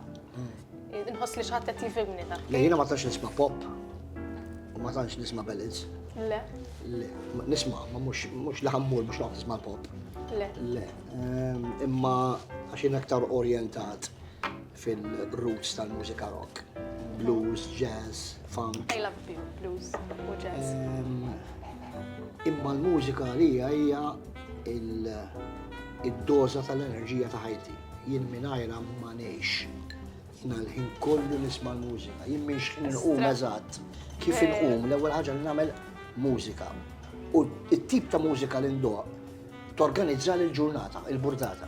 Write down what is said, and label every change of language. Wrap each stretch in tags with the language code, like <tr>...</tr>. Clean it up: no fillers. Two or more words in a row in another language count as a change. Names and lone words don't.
<mt>Inħoss li xi ħadd qed jifhimni ta' Le jiena ma tantx nisma' pop u ma tantx nisma' ballads. Le. Le, nisma' ma mhux li ħammur mhux noqgħod nisma' l-pop. Le. Le, imma għax jien aktar orjentat fil-roots tal-mużika rock.</mt> <en>Blues, jazz, funk. I love blues u jazz.</en> <mt>Imma l-mużika li hija id-doza tal-enerġija ta' ħajti. Jien mingħajrha ma ngħix. Jiena l-ħin kollu nisma' l-mużika. Jien mhix inqum eżatt. Kif inqum l-ewwel ħaġa li nagħmel mużika. U t-tip ta' mużika li ndoq torganizza l-ġurnata, il-burdata.</mt>